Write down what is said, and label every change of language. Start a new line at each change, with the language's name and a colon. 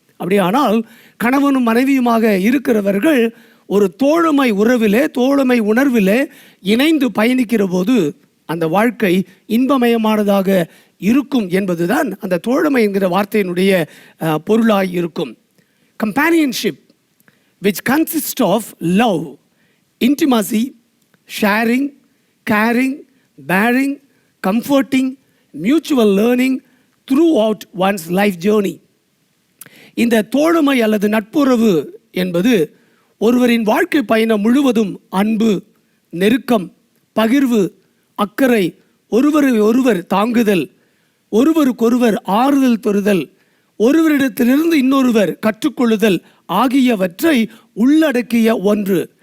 Tamil: அப்படியானால் கணவனும் மனைவியுமாக இருக்கிறவர்கள் ஒரு தோழமை உறவிலே, தோழமை உணர்விலே இணைந்து பயணிக்கிற போது அந்த வாழ்க்கை இன்பமயமானதாக இருக்கும் என்பதுதான் அந்த தோழமை என்கிற வார்த்தையினுடைய பொருளாய் இருக்கும்.
English: Companionship, which consists of love, intimacy, sharing, caring, bearing, comforting, mutual learning throughout one's life journey.
Tamil: இந்த தோழமை அல்லது நட்புறவு என்பது ஒருவரின் வாழ்க்கை பயணம் முழுவதும் அன்பு, நெருக்கம், பகிர்வு, அக்கறை, ஒருவரை ஒருவர் தாங்குதல், ஒருவருக்கொருவர் ஆறுதல் பெறுதல், ஒருவரிடத்திலிருந்து இன்னொருவர் கற்றுக்கொள்ளுதல் ஆகியவற்றை உள்ளடக்கிய ஒன்று.